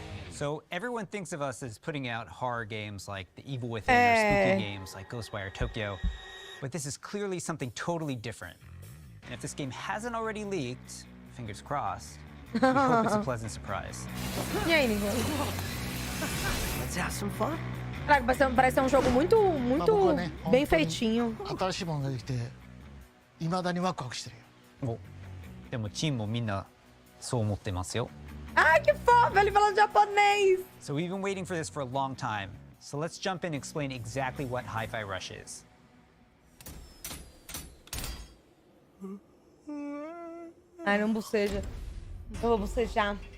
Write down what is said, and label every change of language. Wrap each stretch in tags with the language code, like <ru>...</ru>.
<en>So everyone thinks of us as putting out horror games like The Evil Within or spooky games like Ghostwire Tokyo, but this is clearly something totally different. And if this game hasn't already leaked, fingers crossed, we hope it's a pleasant surprise.</en> <pt>E aí, Nico?</pt> <en>Let's have some fun.</en> <pt>Caraca, parece ser um jogo muito bem feitinho.</pt> <ja>新しいものができて、未だにワクワクしてるよ。でもチームもみんなそう思ってますよ。</ja> <pt>Ai, que fofo! Ele falando japonês!</pt> <en>So we've been waiting for this for a long time. So let's jump in and explain exactly what Hi-Fi Rush is.</en> <pt>Ai, não boceja. Eu vou bocejar.</pt>